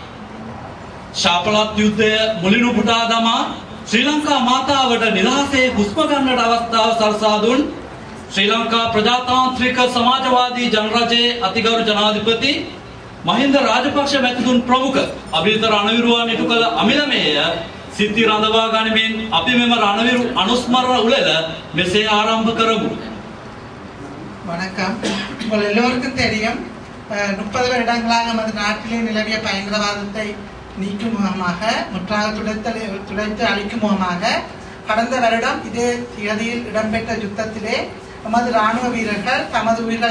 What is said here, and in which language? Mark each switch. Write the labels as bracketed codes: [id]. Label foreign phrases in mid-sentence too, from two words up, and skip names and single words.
[si] ශාපලත් යුද්ධය මුලිනු පුටා දමා ශ්‍රී ලංකා මාතාවට නිදහසේ හුස්ම ගන්නට අවස්ථාව සලසා දුන් ශ්‍රී ලංකා ප්‍රජාතාන්ත්‍රික සමාජවාදී ජනරජයේ අතිගෞරව ජනාධිපති මහින්ද රාජපක්ෂ මැතිතුන් ප්‍රමුඛ අභිත රණවිරුවන් ඉටු කළ අමිලමේය සිද්ධි රඳවා ගනිමින් අපි මෙම රණවිරු අනුස්මරණ උළෙල මෙසේ ආරම්භ කරමු. [ta] வணக்கம். உங்கள் எல்லோருக்கும் தெரியும் 30 வருடங்களாக நமது நாட்டிலே நிலவிய பயங்கரவாதத்தை நீக்கும் முகமாக முற்றாக துடைத்து அழிக்கும் முகமாக கடந்த வருடம் இதே தேதியில் இடம்பெற்ற யுத்தத்திலே நமது இராணுவ வீரர்கள் தமது உயிர்களை